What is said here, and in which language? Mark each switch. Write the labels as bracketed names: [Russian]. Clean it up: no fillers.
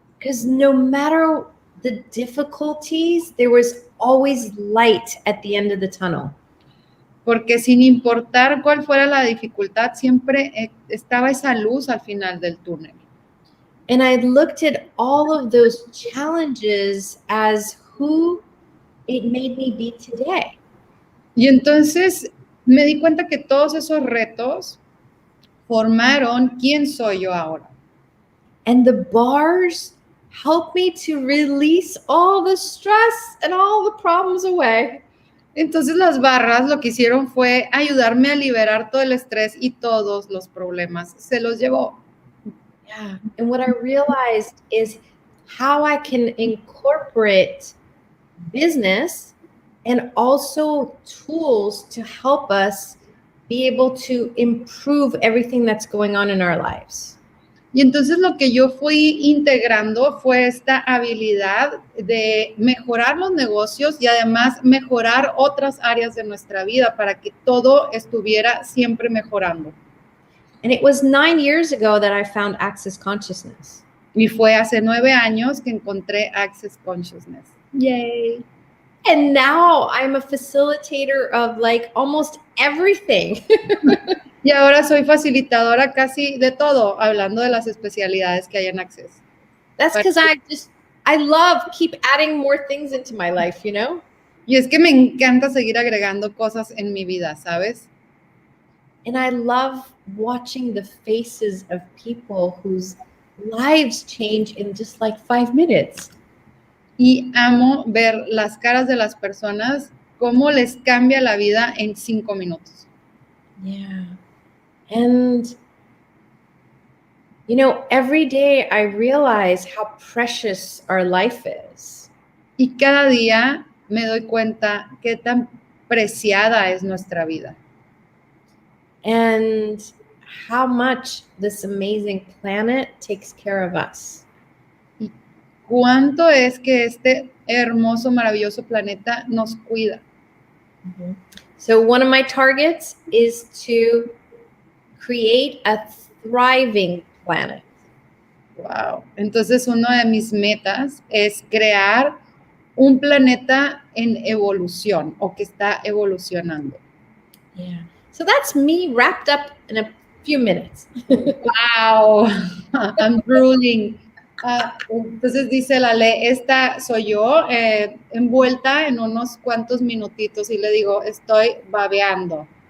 [English] Because no matter the difficulties, there was always light at the end of the tunnel. [Spanish] Porque sin importar cuál fuera la dificultad, siempre estaba esa luz al final del túnel. [English] And I looked at all of those challenges as who it made me be today. [Spanish] Y entonces me di cuenta que todos esos retos formaron quién soy yo ahora. [English] And the bars helped me to release all the stress and all the problems away. [Spanish] Entonces las barras lo que hicieron fue ayudarme a liberar todo el estrés y todos los problemas. Se los llevó. Yeah. [English] And what I realized is how I can incorporate business and also tools to help us be able to improve everything that's going on in our lives. [Spanish] Y entonces lo que yo fui integrando fue esta habilidad de mejorar los negocios y además mejorar otras áreas de nuestra vida para que todo estuviera siempre mejorando. [English] And it was 9 years ago that I found Access Consciousness. [Spanish] Y fue hace 9 años que encontré Access Consciousness. Yay! [English] And now I'm a facilitator of like almost everything. [Spanish] Y ahora soy facilitadora casi de todo, hablando de las especialidades que hay en Access. [English] That's because I love keep adding more things into my life, you know? [Spanish] Y es que me encanta seguir agregando cosas en mi vida, ¿sabes? [English] And I love watching the faces of people whose lives change in just like 5 minutes. [Spanish] Y amo ver las caras de las personas, cómo les cambia la vida en 5 minutos. Yeah. [English] And, you know, every day I realize how precious our life is. [Spanish] Y cada día me doy cuenta qué tan preciada es nuestra vida. [English] And how much this amazing planet takes care of us. [Spanish] Y cuánto es que este hermoso, maravilloso planeta nos cuida. Mm-hmm. [English] So one of my targets is to create a thriving planet. Wow. [Spanish] Entonces, una de mis metas es crear un planeta en evolución o que está evolucionando. Yeah. [English] So that's me wrapped up in a few minutes. Wow. I'm drooling. [Spanish] Entonces dice Laleh, esta soy yo envuelta en unos cuantos minutitos y le digo, estoy babeando.